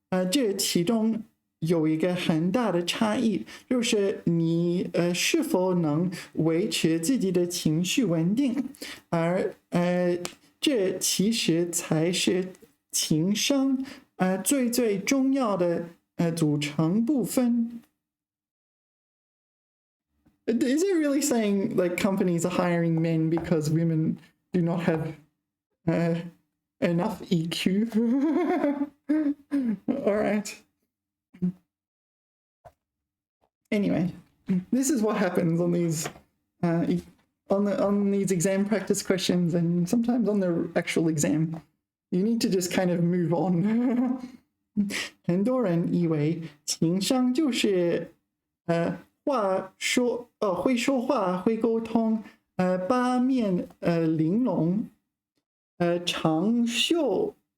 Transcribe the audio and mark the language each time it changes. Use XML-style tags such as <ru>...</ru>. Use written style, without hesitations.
<zh>这其中有一个很大的差异，就是你是否能维持自己的情绪稳定，而这其实才是情商最重要的组成部分。</zh> <en>Is it really saying like companies are hiring men because women do not have enough EQ? All right. Anyway, this is what happens on these on these exam practice questions and sometimes on the actual exam. You need to just kind of move on.</en> <zh>很多人以为情商就是会说话会沟通八面玲珑长寿</zh>